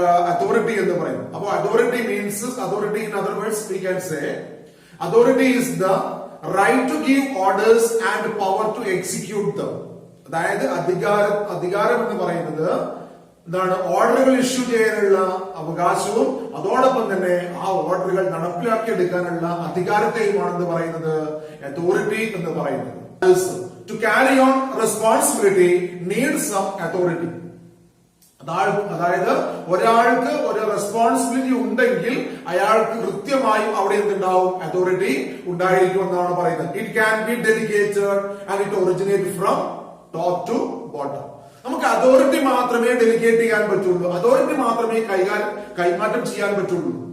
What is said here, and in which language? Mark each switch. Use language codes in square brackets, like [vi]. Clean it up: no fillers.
[ml] Authority എന്ന് പറയുന്നത്. അപ്പൊ [en] Authority means, authority in other words we can say authority is the right to give orders and power to execute them. [ml] അതായത് അധികാരം എന്ന് പറയുന്നത് എന്താണ്? ഓർഡറുകൾ ഇഷ്യൂ ചെയ്യാനുള്ള അവകാശവും അതോടൊപ്പം തന്നെ ആ ഓർഡറുകൾ നടപ്പിലാക്കിയെടുക്കാനുള്ള അധികാരത്തെയുമാണെന്ന് പറയുന്നത് അതോറിറ്റി എന്ന് പറയുന്നത്. [en] To carry on responsibility needs some authority. [ml] അതായത് ഒരാൾക്ക് ഒരു റെസ്പോൺസിബിലിറ്റി ഉണ്ടെങ്കിൽ അയാൾക്ക് കൃത്യമായും അവിടെ എന്തുണ്ടാവും? അതോറിറ്റി ഉണ്ടായിരിക്കും എന്നാണ് പറയുന്നത്. [en] It can be delegated and it originate from top to bottom. [ml] നമുക്ക് അതോറിറ്റി മാത്രമേ ഡെലിഗേറ്റ് ചെയ്യാൻ പറ്റുള്ളൂ, അതോറിറ്റി മാത്രമേ കൈമാറ്റം ചെയ്യാൻ പറ്റുള്ളൂ.